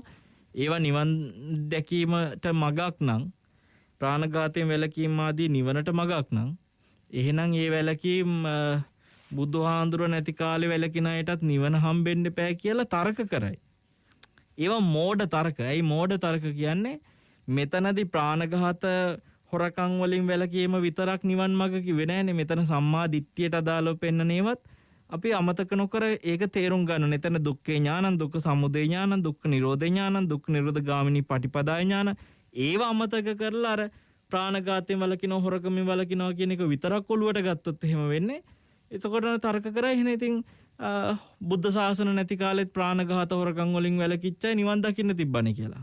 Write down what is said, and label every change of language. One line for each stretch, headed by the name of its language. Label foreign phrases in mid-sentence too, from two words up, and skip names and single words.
Sinhala: ඒවා නිවන් දැකීමට මගක් නම්, ප්‍රාණඝාතයෙන් වැළකීම ආදී නිවනට මගක් නම්, එහෙනම් ඒ වැළකීම් බුදුහාඳුර නැති කාලේ වැළකින අයටත් නිවන හම්බෙන්න බෑ කියලා තර්ක කරයි. ඒවා මෝඩ තර්ක. ඇයි මෝඩ තර්ක කියන්නේ? මෙතනදී ප්‍රාණඝාත හොරකම් වලින් වැළකීම විතරක් නිවන් මඟ කිව්වේ නෑනේ. මෙතන සම්මා දිට්ඨියට අදාළව පෙන්නනේවත් අපි අමතක නොකර ඒක තේරුම් ගන්න. එතන
Pali: දුක්ඛේ ඥානං, දුක්ඛ සමුදය ඥානං, දුක්ඛ නිරෝධ ඥානං, දුක්ඛ නිරෝධ ගාමිනී පටිපදා ඥාන,
Sinhala: ඒව අමතක කරලා අර ප්‍රාණඝාතයෙන් වළකිනවා, හොරකමින් වළකිනවා කියන එක විතරක් ඔළුවට ගත්තොත් එහෙම වෙන්නේ. එතකොට තර්ක කරා එහෙනම් ඉතින් බුද්ධ ශාසන නැති කාලෙත් ප්‍රාණඝාත හොරකම් වලින් වැළකිච්චයි නිවන් දකින්න තිබ්බනේ කියලා.